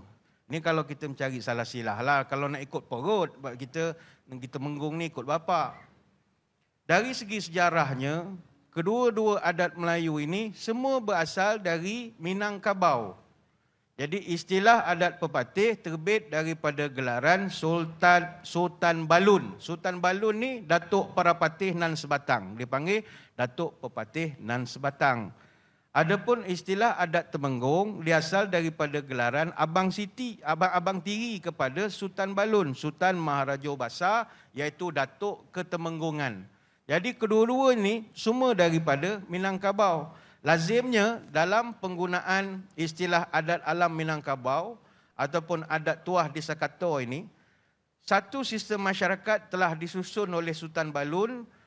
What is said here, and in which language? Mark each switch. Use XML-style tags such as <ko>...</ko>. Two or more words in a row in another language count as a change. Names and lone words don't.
<ms>Ini kalau kita mencari salah silah lah. Kalau nak ikut porot, kita Temenggung ni ikut bapa. Dari segi sejarahnya, kedua-dua adat Melayu ini semua berasal dari Minangkabau. Jadi istilah adat pepatih terbit daripada gelaran Sultan Balun. Sultan Balun ni Datuk Parapatih Nan Sebatang. Dipanggil Datuk Pepatih Nan Sebatang. Adapun istilah adat Temenggung diasal daripada gelaran Abang Siti, abang tiri kepada Sultan Balun, Sultan Maharaja Basar, iaitu Datuk Ketemenggungan. Jadi kedua-dua ini semua daripada Minangkabau. Lazimnya dalam penggunaan istilah adat alam Minangkabau ataupun adat tuah di Sakato ini, satu sistem masyarakat telah disusun oleh Sultan Balun.</ms>